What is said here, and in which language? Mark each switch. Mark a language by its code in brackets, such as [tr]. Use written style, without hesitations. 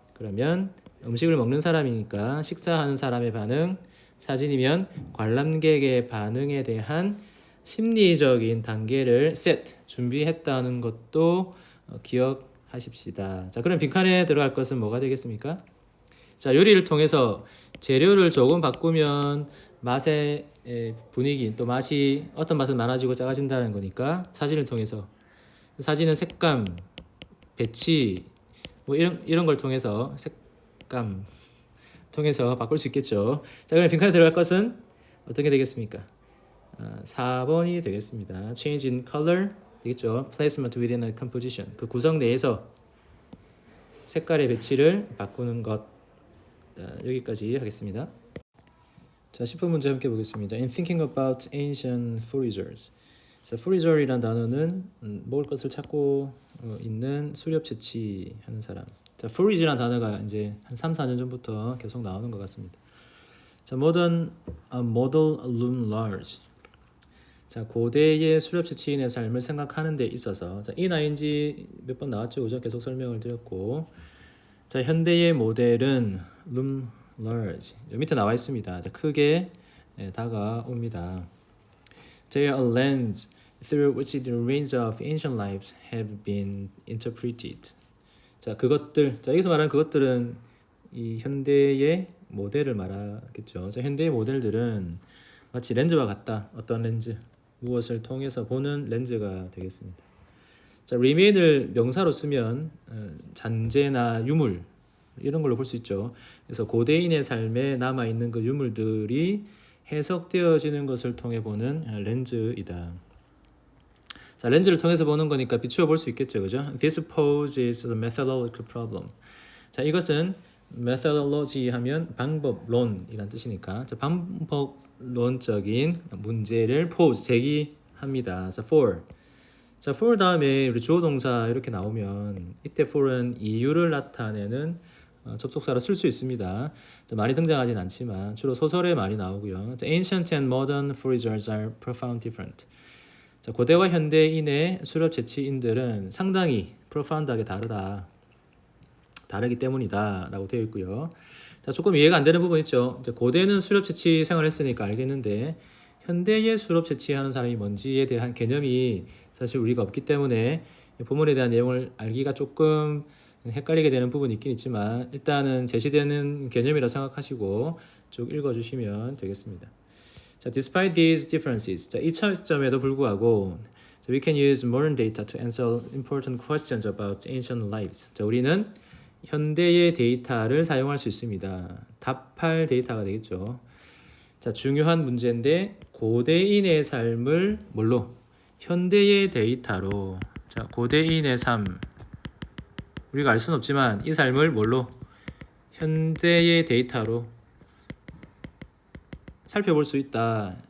[ko] 그러면 음식을 먹는 사람이니까 식사하는 사람의 반응, 사진이면 관람객의 반응에 대한 심리적인 단계를 set, 준비했다는 것도 기억하십시다. 자, 그럼 빈칸에 들어갈 것은 뭐가 되겠습니까? 자, 요리를 통해서 재료를 조금 바꾸면 맛의 분위기, 또 맛이 어떤 맛은 많아지고 작아진다는 거니까 사진을 통해서, 사진은 색감, 배치 뭐 이런 걸 통해서 색감 통해서 바꿀 수 있겠죠. 자, 그럼 빈칸에 들어갈 것은 어떤 게 되겠습니까? 4번이 되겠습니다. [en] Change in color [ko] 되겠죠. [en] Placement within a composition. [ko] 그 구성 내에서 색깔의 배치를 바꾸는 것. 자, 여기까지 하겠습니다. 자, 10번 문제 함께 보겠습니다. [en] In thinking about ancient foragers. [ko] 자, forager이란 단어는 먹을 것을 찾고 있는 수렵 채취하는 사람. 자, forage라는 단어가 이제 한 3, 4년 전부터 계속 나오는 것 같습니다. [en] 자, modern model loom large. [ko] 자, 고대의 수렵 채취인의 삶을 생각하는 데 있어서, 자, ing 몇 번 나왔죠, 그죠? 계속 설명을 드렸고, 자, 현대의 모델은 loom large. 여기 밑에 나와 있습니다. 자, 크게 다가옵니다. [en] They are a lens through which the range of ancient lives have been interpreted. [ko] 자, 그것들, 자, 여기서 말하는 그것들은 이 현대의 모델을 말하겠죠. 자, 현대의 모델들은 마치 렌즈와 같다. 어떤 렌즈? 무엇을 통해서 보는 렌즈가 되겠습니다. 자, remain을 명사로 쓰면 잔재나 유물 이런 걸로 볼 수 있죠. 그래서 고대인의 삶에 남아 있는 그 유물들이 해석되어지는 것을 통해 보는 렌즈이다. 자, 렌즈를 통해서 보는 거니까 비추어 볼 수 있겠죠, 그죠? [en] This poses a methodological problem. [ko] 자, 이것은 methodology 하면 방법론이란 뜻이니까, 자, 방법론적인 문제를 pose 제기합니다. 자, for. 자, for 다음에 우리 주어 동사 이렇게 나오면 이때 for은 이유를 나타내는 접속사로 쓸 수 있습니다. 자, 많이 등장하진 않지만 주로 소설에 많이 나오고요. [en] 자, ancient and modern foragers are profound different. [ko] 자, 고대와 현대인의 수렵 채취인들은 상당히 profound하게 다르기 때문이다 라고 되어 있고요. 자, 조금 이해가 안 되는 부분 있죠. 자, 고대는 수렵 채취 생활을 했으니까 알겠는데 현대의 수렵 채취하는 사람이 뭔지에 대한 개념이 사실 우리가 없기 때문에 본문에 대한 내용을 알기가 조금 헷갈리게 되는 부분이 있긴 있지만 일단은 제시되는 개념이라 생각하시고 쭉 읽어주시면 되겠습니다. [en] 자, despite these differences, 자, [ko] 이 차이점에도 불구하고 [en] we can use modern data to answer important questions about ancient lives. [ko] 자, 우리는 현대의 데이터를 사용할 수 있습니다. 답할 데이터가 되겠죠. 자, 중요한 문제인데 고대인의 삶을 뭘로? 현대의 데이터로. 자, 고대인의 삶. 우리가 알 수는 없지만 이 삶을 뭘로? 현대의 데이터로 살펴볼 수 있다.